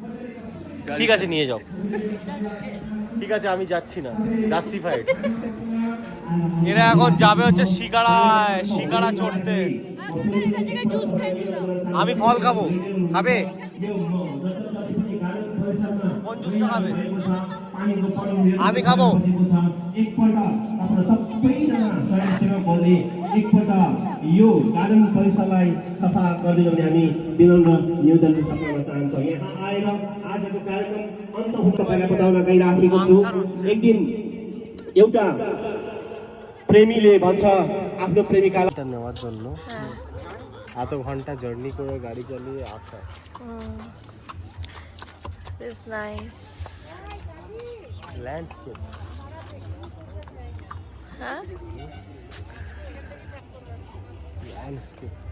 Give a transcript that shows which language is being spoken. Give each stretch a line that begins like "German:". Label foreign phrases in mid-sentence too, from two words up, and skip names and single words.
Bangla: ঠিক আছে নিয়ে যাও, ঠিক আছে আমি যাচ্ছি না, জাস্টিফাইড। এরা এখন যাবে হচ্ছে শিকারা চড়তে। আমি ফল খাবো, খাবে? কোন জুসটা খাবে? আমি খাবো।
Nepali: एकपल्ट यो गार्डन परिसरलाई सफा गरिदिनु भने हामी विनम्र निवेदन गर्न चाहन्छौँ। यहाँ आएर आजको कार्यक्रम अन्त हुन तपाईँलाई बताउन गइराखेको छु। एक दिन एउटा प्रेमीले भन्छ आफ्नो प्रेमिकालाई
Bangla: নেওয়ার জন্য এত ঘন্টা জার্নি করে গাড়ি চালিয়ে আসা।
English: It's nice.
Bangla: ল্যান্ডস্কেপ, হ্যাঁ ল্যান্ডস্কেপ।